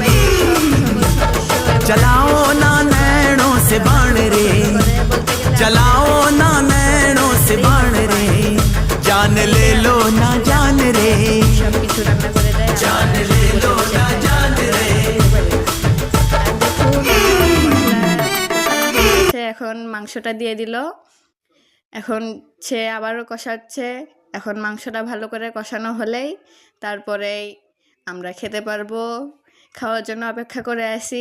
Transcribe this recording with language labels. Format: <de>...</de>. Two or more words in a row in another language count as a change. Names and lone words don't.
<hi>चलाओ ना नैनों से बाण रे, चलाओ ना नैनों से बाण रे। जान ले लो ना जान रे, जान ले लो ना जान रे।</hi> <bn>এখন মাংসটা দিয়ে দিল, এখন সে আবারও কষাচ্ছে। এখন মাংসটা ভালো করে কষানো হলেই তারপরেই আমরা খেতে পারবো। খাওয়ার জন্য অপেক্ষা করে আসি।</bn>